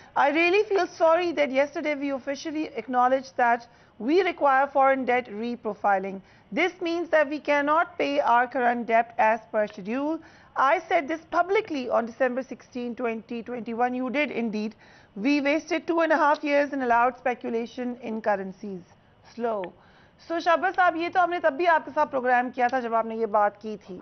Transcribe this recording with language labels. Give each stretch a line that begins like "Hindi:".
English: I really feel sorry that yesterday we officially acknowledge that we require foreign debt reprofiling. This means that we cannot pay our current debt as per schedule. I said this publicly on December 16, 2021. You did indeed. We wasted 2.5 years and allowed speculation in currencies. Slow.
Urdu: So Shahbaz صاحب یہ تو ہم نے تب بھی آپ کے ساتھ پروگرام کیا تھا جب آپ نے یہ بات کی تھی.